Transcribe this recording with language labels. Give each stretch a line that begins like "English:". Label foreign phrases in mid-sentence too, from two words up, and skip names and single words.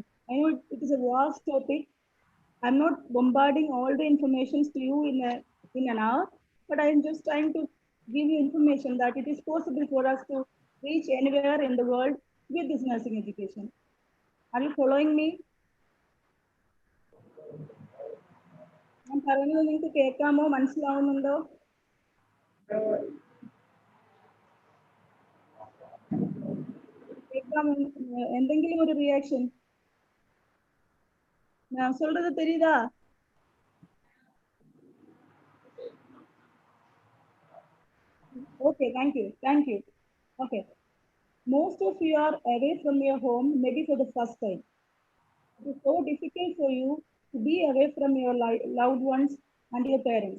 English: I know it is a vast topic. I'm not bombarding all the information to you in an hour, but I'm just trying to give you information that it is possible for us to reach anywhere in the world with this nursing education. Are you following me?
Malayalam: ഞാൻ പറയുന്നത് നിങ്ങൾക്ക് കേൾക്കാമോ മനസ്സിലാവുന്നുണ്ടോ கேட்காம എന്തെങ്കിലും
Tamil: ஒரு ரியாக்ஷன் நான் சொல்றது தெரியுதா
English: Okay, thank you. Thank you. Okay. Most of you are away from your home, maybe for the first time. It is so difficult for you to be away from your loved ones and your parents.